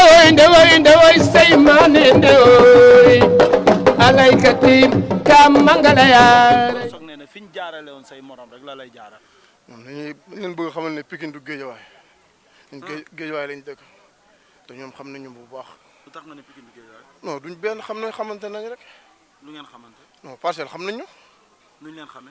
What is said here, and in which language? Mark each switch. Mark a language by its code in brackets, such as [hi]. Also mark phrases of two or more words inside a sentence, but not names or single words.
[srr] ndewoy say mane ndewoy alaykati kam mangala yaare [wo] soog nee na fi ñu jaarale woon say morom rek la lay jaaral. moom dañuy leen bëgg xamal ne Pikine du Géejawaay ñun Géejawaay lañ dëkk te ñoom xam nañu bu baax. lu tax nga ne Pikine du Géejawaay. non duñ benn xamante nañ rek. lu ngeen xamante. non Parcelles xam nañu. nuñ leen xamee.